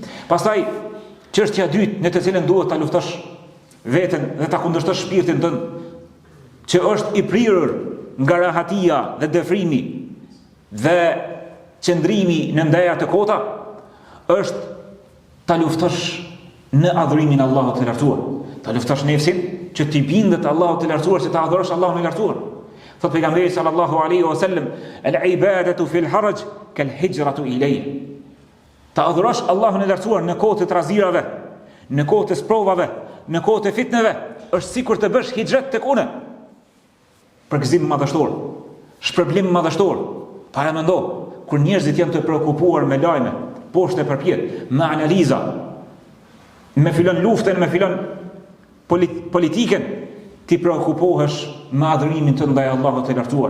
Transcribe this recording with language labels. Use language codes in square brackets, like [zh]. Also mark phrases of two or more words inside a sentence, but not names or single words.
[sq] Pastaj, çështja e dytë në të cilën duhet ta luftosh veten dhe ta kundërshtosh shpirtin tënd, që është i prirur nga rahatia dhe dëfrimi dhe qëndrimi në ndaja të kota, është ta luftosh në adhurimin Allahut të lartësuar. Ta luftosh nefsin që t'i bindet Allahut të lartësuar, që ta adhurosh Allahun e lartësuar. Thot pejgamberi [ar] صلى الله عليه وسلم, العبادة في الهرج كالهجرة إليه. [sq] Ta adhurosh Allahun e lartësuar në kohë të trazirave, në kohë të sprovave, në kohë të fitneve, është sikur të bësh hijret tek unë. Përgëzim madhështor, shpërblim madhështor. Para mendo, kur njerëzit janë të preokupuar me lajme, poshtë e përpjet, me analiza, me filon luftën, me filon politiken, ti preokupohesh me adhurimin të ndaj Allahut të lartësuar.